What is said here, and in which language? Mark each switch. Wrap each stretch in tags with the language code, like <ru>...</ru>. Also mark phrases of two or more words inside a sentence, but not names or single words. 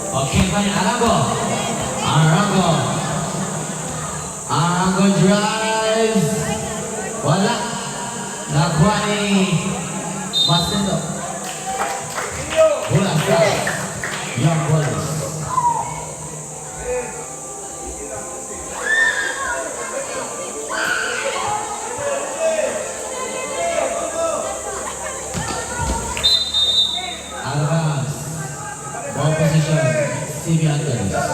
<en>Okay, fine. Arango. Arango. Arango drives.</en> <tl>Wala. Nakuha ni Masendo. Bola sa Young Boys. Alvas.</tl> <en>Ball position. CB Hunters.</en>